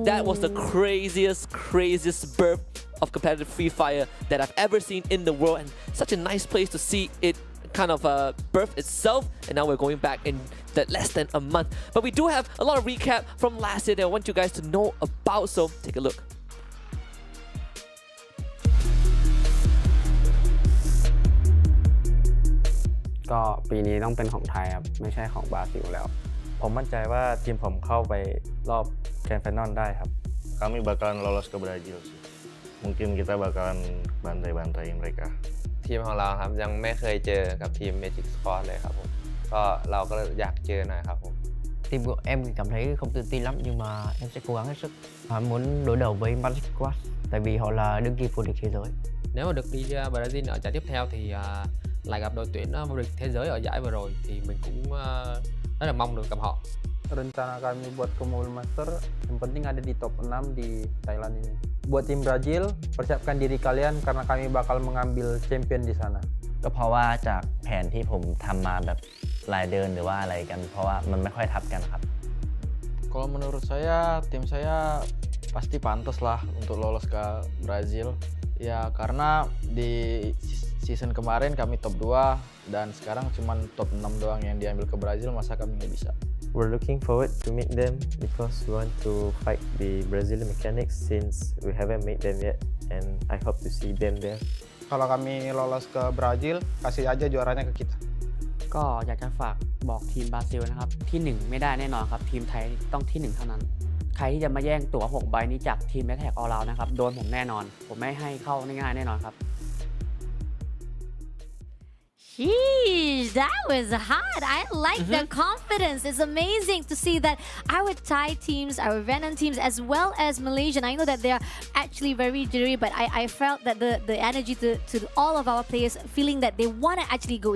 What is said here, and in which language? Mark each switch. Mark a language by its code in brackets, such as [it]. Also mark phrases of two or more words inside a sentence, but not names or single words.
[en] That was the craziest birth of competitive Free Fire that I've ever seen in the world, and such a nice place to see it kind of birth itself. And now we're going back in that less than a month, but we do have a lot of recap from last year that I want you guys to know about, so take a look. [th] ก็ปีนี้ต้องเป็นของไทยครับไม่ใช่ของบราซิลแล้ว ผมมั่นใจว่าทีมผมเข้าไปรอบ [en] grand final [th] ได้ครับ [id] Kami bakalan lolos ke Brazil sih. Mungkin kita bakalan bantai-bantai mereka. [th] ทีมของเราครับยังไม่เคยเจอกับทีม Magic Squad เลยครับผมก็เราก็อยากเจอหน่อยครับผม [vi] Team của em cảm thấy không tự tin lắm, nhưng mà em sẽ cố gắng hết sức. Muốn đối đầu với Magic Squad tại vì họ là đương kim vô địch thế giới. Nếu mà được đi Brazil ở giải tiếp theo thì lại gặp đội tuyển vô địch thế giới ở giải vừa rồi, thì mình cũng rất là mong được gặp họ. [id] Rencana kami buat ke Mobile Master yang penting ada di top 6 di Thailand ini. Buat tim Brazil, persiapkan diri kalian karena kami bakal mengambil champion di sana. [th] ก็เพราะว่าจากแผนที่ผมทำมาแบบรายเดินหรือว่าอะไรกัน เพราะว่ามันไม่ค่อยทับกันครับ [id] Kalau menurut saya, tim saya pasti pantas lah untuk lolos ke Brazil. Ya karena di season kemarin kami top 2 dan sekarang cuma top 6 doang yang diambil ke Brazil, masa kami nggak bisa. [en] We're looking forward to meet them because we want to fight the Brazilian mechanics since we haven't met them yet, and I hope to see them there. [id] Kalau kami lolos ke Brazil, kasih aja juaranya ke kita. [th] ก็อยากจะฝากบอกทีมบราซิลนะครับที่ 1 ไม่ได้แน่นอนครับทีมไทยต้องที่ 1 เท่านั้นใครที่จะมาแย่งตั๋ว6 ใบนี้จากทีมแมทแท็กออลราวด์นะครับโดนผมแน่นอนผมไม่ให้เข้าง่ายๆแน่นอนครับ [en] Sheesh, that was hot. I like the confidence. It's amazing to see that our Thai teams, our Vietnam teams, as well as Malaysian, I know that they are actually very jittery, but I felt that the energy to all of our players feeling that they want to actually go in.